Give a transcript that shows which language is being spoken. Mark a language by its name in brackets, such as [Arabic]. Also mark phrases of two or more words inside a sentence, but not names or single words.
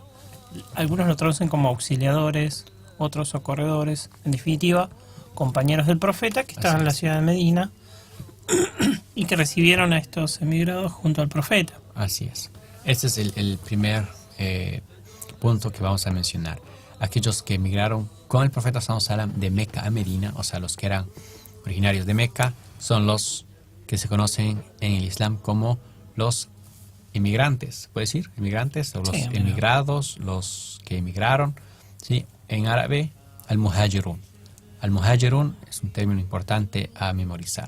[Spanish] Algunos lo traducen como auxiliadores, otros socorredores. En definitiva, compañeros del profeta que estaban en la ciudad de Medina y que recibieron a estos emigrados junto al profeta. Así es. Este es el primer punto que vamos a mencionar. Aquellos que emigraron con el profeta [Arabic] صلى الله عليه وسلم [Spanish] de Meca a Medina, o sea, los que eran originarios de Meca, son los que se conocen en el Islam como los inmigrantes. ¿Puede decir? Inmigrantes o los emigrados, los que emigraron. ¿Sí? En árabe, al-muhajirun. Al-muhajirun es un término importante a memorizar.